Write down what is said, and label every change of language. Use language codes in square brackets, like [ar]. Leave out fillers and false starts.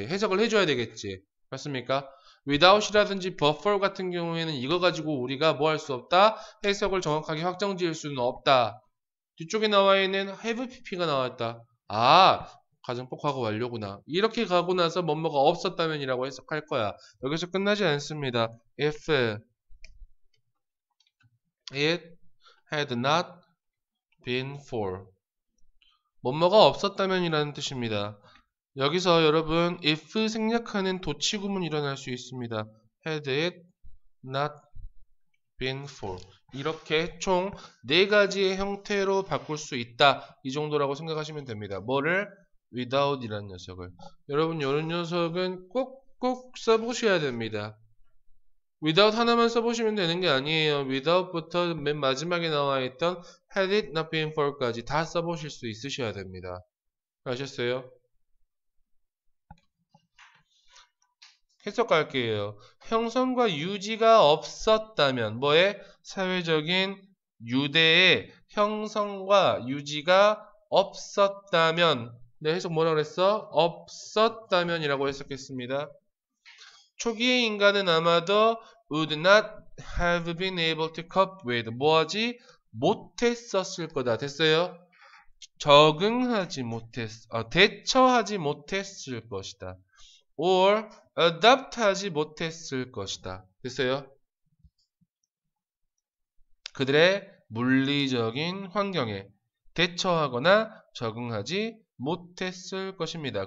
[ko] 해석을 해줘야 되겠지. 맞습니까? without이라든지 [en] but for [ko] 같은 경우에는 이거 가지고 우리가 뭐 할 수 없다? 해석을 정확하게 확정 지을 수는 없다. 뒤쪽에 나와 있는 have pp가 나왔다. 아, 가정법 과거 완료구나. 이렇게 가고 나서 뭐뭐가 없었다면이라고 해석할 거야. 여기서 끝나지 않습니다. [en] If it had not been for [ko] 뭐뭐가 없었다면이라는 뜻입니다. 여기서 여러분 if 생략하는 도치 구문이 일어날 수 있습니다. [en] had it not been for [ko] 이렇게 총 4가지의 형태로 바꿀 수 있다. 이 정도라고 생각하시면 됩니다. 뭐를? without 이라는 녀석을. 여러분 이런 녀석은 꼭꼭 써보셔야 됩니다. without 하나만 써보시면 되는 게 아니에요. without부터 맨 마지막에 나와 있던 [en] had it not been for [ko] 까지 다 써보실 수 있으셔야 됩니다. 아셨어요? 해석할게요. 형성과 유지가 없었다면 뭐에? 사회적인 유대의 형성과 유지가 없었다면 네, 해석 뭐라 그랬어? 없었다면이라고 해석했습니다. 초기의 인간은 아마도 [en] would not have been able to cope with [ko] 뭐하지? 못했었을 거다. 됐어요? 적응하지 대처하지 못했을 것이다. [en] or adapt [ko] 하지 못했을 것이다. 됐어요? 그들의 물리적인 환경에 대처하거나 적응하지 못했을 것입니다.